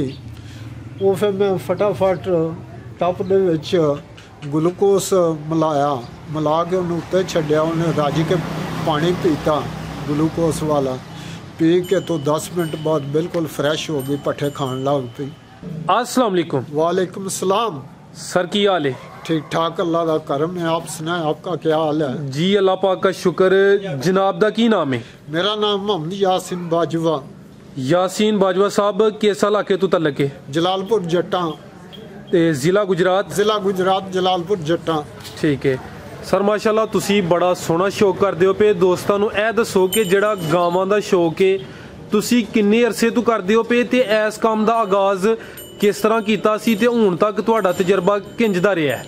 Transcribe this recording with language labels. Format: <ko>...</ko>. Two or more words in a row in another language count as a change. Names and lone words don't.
<pa>ਵੋ ਫਿਰ ਮੈਂ ਫਟਾਫਟ ਟੱਪ ਦੇ ਵਿਚ ਗਲੂਕੋਸ ਮਿਲਾਇਆ, ਮਿਲਾ ਕੇ ਉਨ੍ਹੇਂ ਉੱਤੇ ਛੱਡਿਆ। ਉਨ੍ਹੇਂ ਰਾਜ਼ੀ ਕੇ ਪਾਣੀ ਪੀਤਾ ਗਲੂਕੋਸ ਵਾਲਾ, ਪੀ ਕੇ ਤੋ 10 ਮਿੰਟ ਬਾਅਦ ਬਿਲਕੁਲ ਫ੍ਰੈਸ਼ ਹੋ ਗਈ, ਪੱਠੇ ਖਾਣ ਲੱਗ ਪਈ।</pa> <ar>السلام عليكم. وعليكم السلام.</ar> <pa>ਸਰ ਕੀ ਹਾਲ ਹੈ?</pa> <ur>ٹھیک ٹھاک، اللہ کا کرم ہے. آپ سنائیں، آپ کا کیا حال ہے? جی اللہ پاک کا شکر.</ur> <pa>ਜਨਾਬ ਦਾ ਕੀ ਨਾਮ ਹੈ?</pa> <ur>میرا نام محمد یاسین باجوہ. یاسین باجوہ صاحب کس علاقے تو تعلق ہے? जलालपुर जट्टा</ur> <pa>ਤੇ ਜ਼ਿਲ੍ਹਾ ਗੁਜਰਾਤ? जिला गुजरात, जलालपुर जट्टा। ठीक ਹੈ ਸਰ, ਮਾਸ਼ਾੱਲਾਹ ਤੁਸੀ ਬੜਾ ਸੋਹਣਾ ਸ਼ੌਕ ਕਰਦੇ ਹੋ ਪੇ। ਦੋਸਤਾਂ ਨੂੰ ਏ ਦੱਸੋ ਕਿ ਜਿਹੜਾ ਗਾਵਾਂ ਦਾ ਸ਼ੌਕ ਹੈ ਤੁਸੀ ਕਿੰਨੇ ਅਰਸੇ ਤੋ ਕਰਦੇ ਹੋ ਪੇ ਤੇ ਇਸ ਕੰਮ ਦਾ ਆਗਾਜ਼ ਕਿਸ ਤਰ੍ਹਾਂ ਕੀਤਾ ਸੀ ਤੇ ਹੁਣ ਤਕ ਤੁਹਾਡਾ ਤਜਰਬਾ ਕਿੰਜ ਦਾ ਰਿਹਾ ਹੈ?</pa>